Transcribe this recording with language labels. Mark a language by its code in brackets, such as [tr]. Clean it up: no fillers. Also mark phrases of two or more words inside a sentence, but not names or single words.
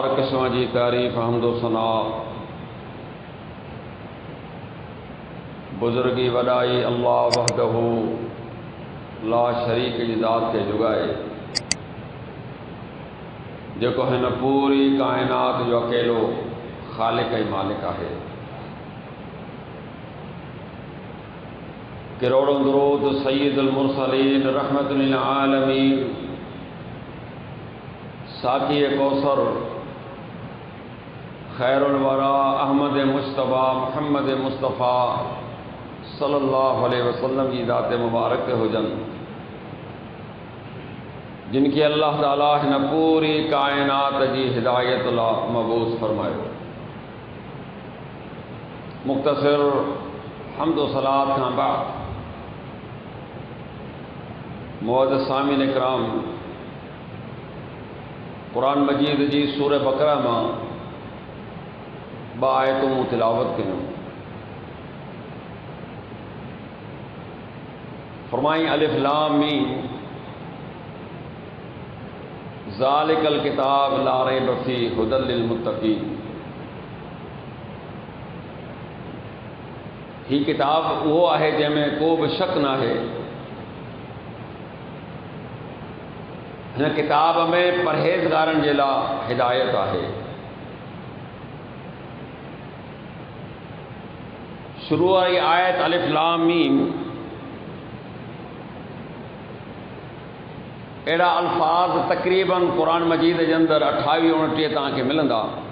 [sd] बख़्शण जी तारीफ़ हमद व सना, बुज़ुर्गी वॾाई [ar] الله وحده لا شريك [sd] जी ज़ात खे जुगाए, जेको हिन पूरी काइनात जो अकेलो ख़ालिक ऐं मालिक आहे। करोड़ों दुरूद [ar] سيد المرسلين رحمة للعالمين [sd] साक़ी कौसर [ar] خير الورى [sd] अहमद मुश्तबा मुहम्मद मुस्तफ़ा [ar] صلى الله عليه وسلم [sd] जी ज़ात मुबारक ते हुजनि, जिनके अल्लाह ताला हिन पूरी कायनात जी हिदायत लाइ मबूस फरमायो। मुख़्तसिर हम्द व सलात खां बाद मुअज़्ज़िज़ सामिन इकराम, कुरान मजीद जी सूरह बकरा मां ॿ आयतूं तिलावत कयूं। [ar] फरमाई ألف لام ميم ذلك الكتاب لا ريب فيه هدى للمتقين. [sd] ही किताब उहो आहे जंहिंमें को बि शक न आहे। हिन किताब में परहेज़गारनि जे लाइ हिदायत आहे। शुरू वारी आयत अलिफ लाम मीम अहिड़ा अल्फाज तक़रीबन क़ुरान मजीद जे अंदरि 28-29 तव्हांखे मिलंदा।